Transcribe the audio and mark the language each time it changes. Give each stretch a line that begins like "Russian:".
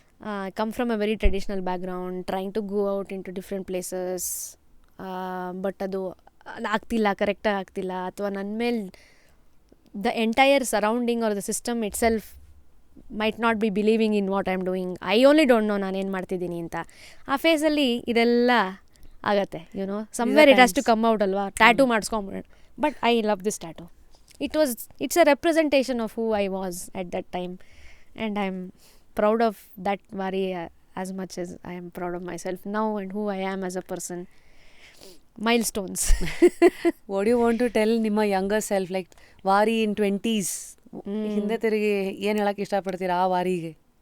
English: I come from a very traditional background, trying to go out into different places, but
Kannada: ಅದು ಆಗ್ತಿಲ್ಲ, ಕರೆಕ್ಟಾಗಿ ಆಗ್ತಿಲ್ಲ, ಅಥವಾ ನನ್ನ ಮೇಲೆ
English: The entire surrounding or the system itself might not be believing in what I am doing. I only don't know
Kannada: ನಾನೇನು ಮಾಡ್ತಿದ್ದೀನಿ ಅಂತ. ಆ ಫೇಸಲ್ಲಿ ಇದೆಲ್ಲ ಆಗತ್ತೆ,
English: somewhere it has to come out
Kannada: ಅಲ್ವಾ. Tattoo ಮಾಡಿಸ್ಕೊಂಬಿಡೋಣ.
English: But I love this tattoo. It's a representation of who I was at that time, and I am proud of that VARI as much as I am proud of myself now and who I am as a person. Milestones. What do you want to tell
Kannada: ನಿಮ್ಮ
English: younger self, like VARI in 20s?
Kannada: ಹಿಂದೆ ತಿರುಗಿ ಏನು ಹೇಳಕ್ಕೆ ಇಷ್ಟಪಡ್ತೀರಾ ಆ ವಾರಿಗೆ?